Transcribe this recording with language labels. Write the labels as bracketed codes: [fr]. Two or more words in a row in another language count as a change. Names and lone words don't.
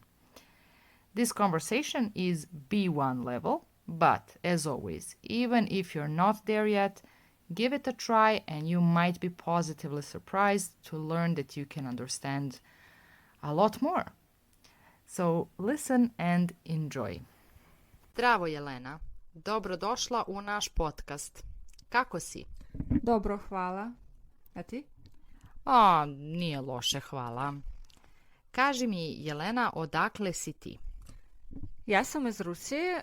[en] This conversation is B1 level, but as always, even if you're not there yet, give it a try and you might be positively surprised to learn that you can understand a lot more. So listen and enjoy. [sr] Zdravo Jelena, dobrodošla u naš podcast. Kako si? Dobro, hvala. A ti? Nije loše, hvala. Kaži mi, Jelena, odakle si ti? Ja sam iz Rusije.